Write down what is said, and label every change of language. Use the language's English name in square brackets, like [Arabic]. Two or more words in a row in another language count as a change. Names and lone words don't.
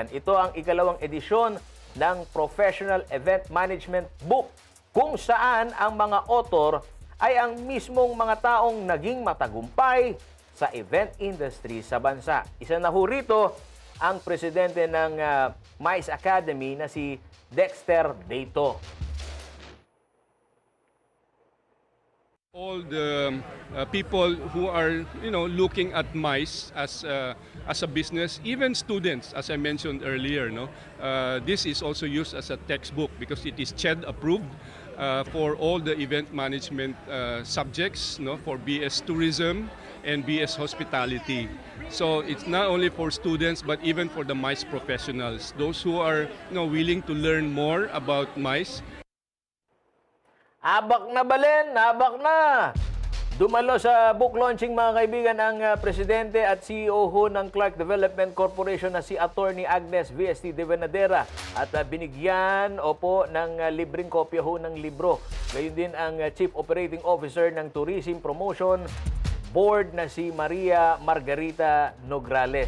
[Filipino] Ito ang ikalawang edisyon ng Professional Event Management Book, kung saan ang mga author ay ang mismong mga taong naging matagumpay sa [English] event industry [Filipino] sa bansa. Isa na ho rito ang presidente ng MICE Academy na si Dexter Deito. [English] All the people who are, looking at MICE as a business, even students, as I mentioned earlier, this is also used as a textbook because it is CHED approved. for all the event management subjects, no, for BS Tourism and BS Hospitality. So it's not only for students but even for the MICE professionals, those who are willing to learn more about MICE. [Pampanga] Abak na Balen, abak na! [Filipino] Dumalo sa [English] book launching [Filipino] mga kaibigan ang presidente at CEO ho ng Clark Development Corporation na si Attorney Agnes VST de Venadera at binigyan ng libreng kopya ho ng libro. Gayon din ang [English] Chief Operating Officer [Filipino] ng Tourism Promotion Board na si Maria Margarita Nograles.